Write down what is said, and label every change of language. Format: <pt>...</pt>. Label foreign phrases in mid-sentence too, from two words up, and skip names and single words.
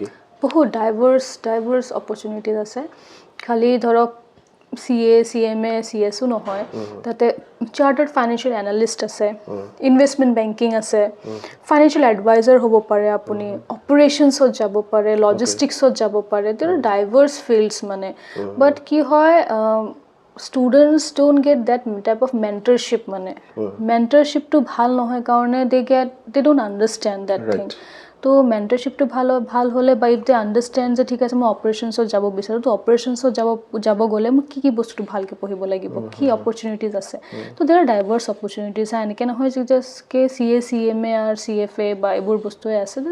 <as>বহুত</as> <en>diverse opportunities</en> <as>আছে খালি ধৰক CA CMA CSও নহয় তাতে</as> <en>chartered financial analyst</en> <as>আছে</as> <en>investment banking</en> <as>আছে</as> <en>financial advisor</en> <as>হ'ব পাৰে আপুনি অপাৰেশ্যনছত যাব পাৰে লজিষ্টিক্সত যাব পাৰে</as> <en>there are diverse fields</en> <as>মানে বাট কি হয়</as> <en>students don't get that type of mentorship</en> <as>মানে mentorshipটো ভাল নহয় কাৰণে</as> <en>they don't understand that thing</en> <as>তো মেণ্টৰশ্বিপটো ভাল হ'লে বা</as> <en>if they understand</en> <as>যে ঠিক আছে মই অপাৰেশ্যনছত যাব বিচাৰোঁ তো অপাৰেশ্যনছত যাব গ'লে মই কি বস্তুটো ভালকৈ পঢ়িব লাগিব কি অপৰচুনিটিজ আছে তো</as> <en>there are diverse opportunities</en> <as>এনেকৈ নহয় যে জাষ্টকে CA CMA আৰু CFA বা এইবোৰ বস্তুৱে আছে দেৰ</as>